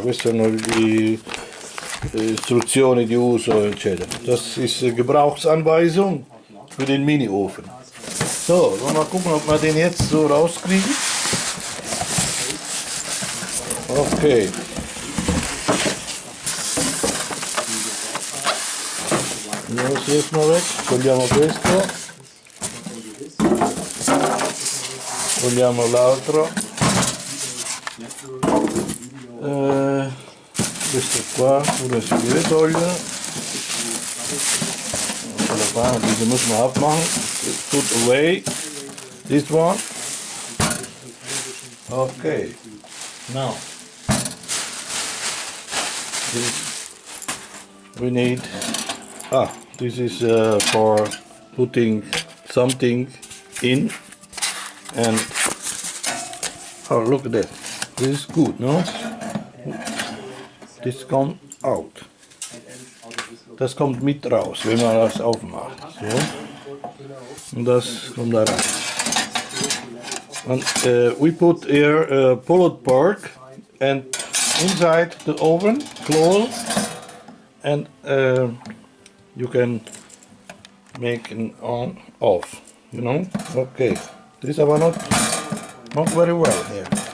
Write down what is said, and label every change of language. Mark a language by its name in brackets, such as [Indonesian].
[Italian] Queste sono le istruzioni di uso, eccetera. [German] Das ist Gebrauchsanweisung für den Mini-Ofen. So, wollen wir mal gucken, ob wir den jetzt so rauskriegen. [Italian] Ok, non si riescono a togliamo questo, togliamo l'altro, questo qua pure si deve togliere, [German] diese müssen wir abmachen, [English] put away this one, ok, now. We need, this is for putting something in, and oh, look at that, this is good, no? This comes out, [German] das kommt mit raus, wenn man das aufmacht, so, und das kommt da rein. [English] And we put here pulled pork and inside the oven, close, and you can make an on off, you know. Okay, this is not very well here.